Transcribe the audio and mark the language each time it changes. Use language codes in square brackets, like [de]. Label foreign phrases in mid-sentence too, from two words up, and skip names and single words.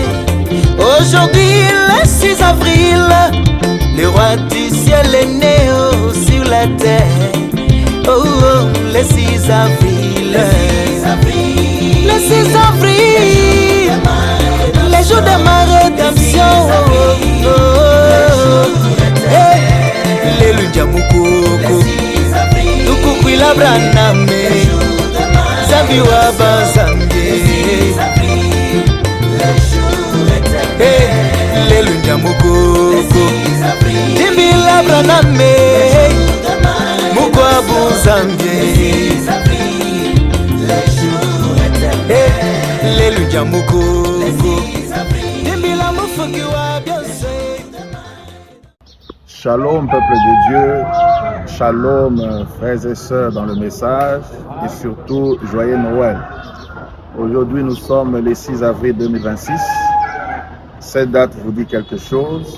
[fr] Aujourd'hui le 6 avril, le roi du ciel est né sur la terre. Oh, oh, le 6 avril. Le 6 avril, le jour de ma rédemption. Oh, oh, hey, Alléluia Mukoko. [lu] Tukukwila braname Zambi wa bazambe Alléluia Mukoko. Timbila braname Mukwa buzambe Alléluia Mukoko. Timbila mufuki wa byose. [fr] Shalom peuple de Dieu, shalom frères et sœurs dans le message et surtout joyeux Noël. Aujourd'hui nous sommes le 6 avril 2026. Cette date vous dit quelque chose.